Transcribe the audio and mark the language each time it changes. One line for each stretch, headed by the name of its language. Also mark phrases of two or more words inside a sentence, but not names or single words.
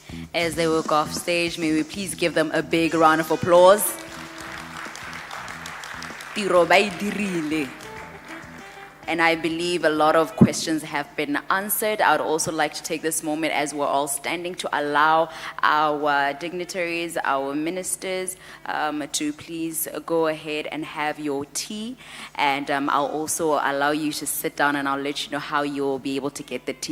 English: as they walk off stage. May we please give them a big round of applause.
Tswana: Tiro ba e dirile.
English: And I believe a lot of questions have been answered. I would also like to take this moment as we're all standing to allow our dignitaries, our ministers, to please go ahead and have your tea. And I'll also allow you to sit down and I'll let you know how you'll be able to get the tea.